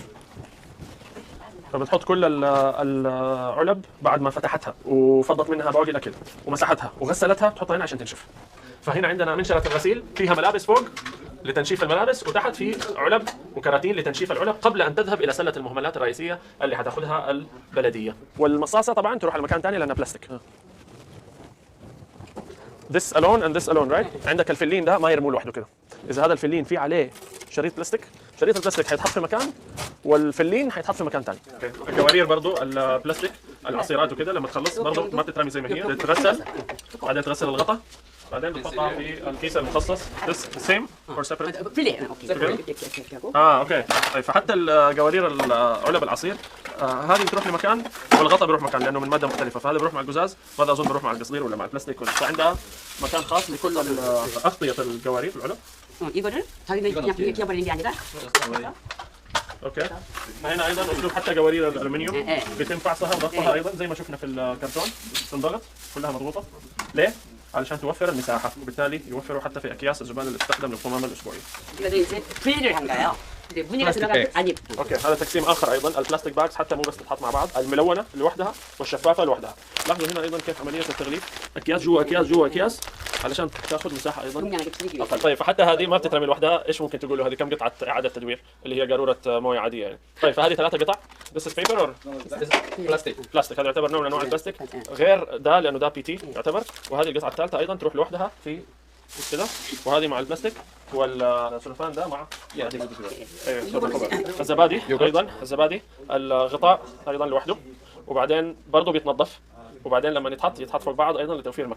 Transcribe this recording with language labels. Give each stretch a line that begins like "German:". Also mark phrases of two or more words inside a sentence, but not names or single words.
Arabic: فبتحط كل العلب بعد ما فتحتها وفضت منها بواقي الاكل ومسحتها وغسلتها، بتحطها هنا عشان تنشف. فهنا عندنا منشرة الغسيل فيها ملابس فوق لتنشيف الملابس، وتحت في علب وكراتين لتنشيف العلب قبل ان تذهب الى سله المهملات الرئيسيه اللي حتاخذها البلديه. والمصاصه طبعا تروح على مكان ثاني لانها بلاستيك.
English: This alone and this alone right.
Arabic: عندك الفلين ده ما يرموه لوحده كده، اذا هذا الفلين في عليه شريط بلاستيك، شريط البلاستيك حيتحط في مكان والفلين حيتحط في مكان ثاني. القوارير برضو البلاستيك العصيرات وكده لما تخلص برضو ما بتترمي زي ما هي، تتغسل، بعدين تغسل الغطاء، بعدين بتحطها في الكيس المخصص.
English: This same or separate?
Arabic: اوكي. طيب فحتى القوارير علب العصير هذه بتروح لمكان والغطاء بيروح مكان لانه من ماده مختلفه، فهذا بيروح مع القزاز وهذا اظن بيروح مع القصدير ولا مع البلاستيك، فعندها مكان خاص لكل اغطيه القوارير العلب.
Korean: 이거를 저희는 그냥 비워버리는 게 아니라.
Arabic: اوكي. هنا ايضا اسلوب حتى قوارير الالومنيوم بيتم فعصها وضغطها ايضا زي ما شفنا في الكرتون، تنضغط كلها مضغوطه. ليه؟ علشان توفر المساحه، وبالتالي يوفروا حتى في اكياس الزباله اللي تستخدم للقمامه الاسبوعيه.
Korean: 이거는 이제 분리를 한 거예요. 무늬가 들어간 아니.
Arabic: اوكي هذا تقسيم اخر ايضا. البلاستيك باكس حتى مو بس تتحط مع بعض، الملونه لوحدها والشفافه لوحدها. لاحظوا هنا ايضا كيف عمليه التغليف، اكياس جوا اكياس جوا اكياس، علشان تاخذ مساحه ايضا أنا جبت لك أقل. طيب فحتى هذه ما بتترمي لوحدها، ايش ممكن تقولوا هذه كم قطعه اعاده تدوير اللي هي قاروره مويه عاديه يعني. طيب فهذه 3 قطع.
English: This is paper or بلاستيك.
Arabic: هذا يعتبر نوع من انواع البلاستيك غير ده لانه ده بي تي يعتبر. وهذه القطعه الثالثه ايضا تروح لوحدها في كذا، وهذه مع البلاستيك والسلفان ده مع الزبادي ايضا. الزبادي الغطاء ايضا لوحده، وبعدين برضه بيتنظف، وبعدين لما يتحط فوق بعض ايضا لتوفير المكان.